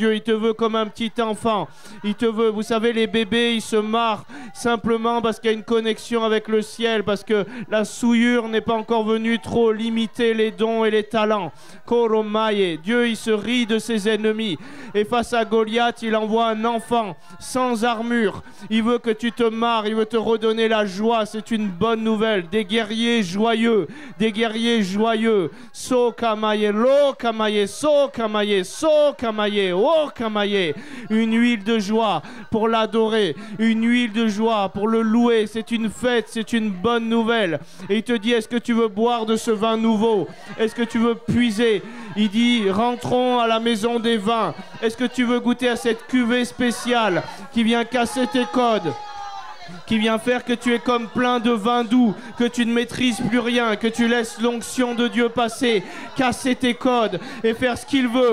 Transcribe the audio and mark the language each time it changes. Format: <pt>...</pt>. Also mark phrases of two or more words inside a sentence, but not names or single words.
<fr>Il te veut comme un petit enfant. Il te veut, vous savez, les bébés, ils se marrent simplement parce qu'il y a une connexion avec le ciel, parce que la souillure n'est pas encore venue trop limiter les dons et les talents. Dieu, il se rit de ses ennemis. Et face à Goliath, il envoie un enfant sans armure. Il veut que tu te marres, il veut te redonner la joie. C'est une bonne nouvelle. Des guerriers joyeux, des guerriers joyeux. So kamaye, lo kamaye, so kamaye, so kamaye, oh kamaye. Une huile de joie pour l'adorer, une huile de joie pour le louer. C'est une fête, c'est une bonne nouvelle. Et il te dit, est-ce que tu veux boire de ce vin nouveau? Est-ce que tu veux puiser? Il dit, rentrons à la maison des vins. Est-ce que tu veux goûter à cette cuvée spéciale qui vient casser tes codes, qui vient faire que tu es comme plein de vin doux, que tu ne maîtrises plus rien, que tu laisses l'onction de Dieu passer, casser tes codes et faire ce qu'il veut.</fr>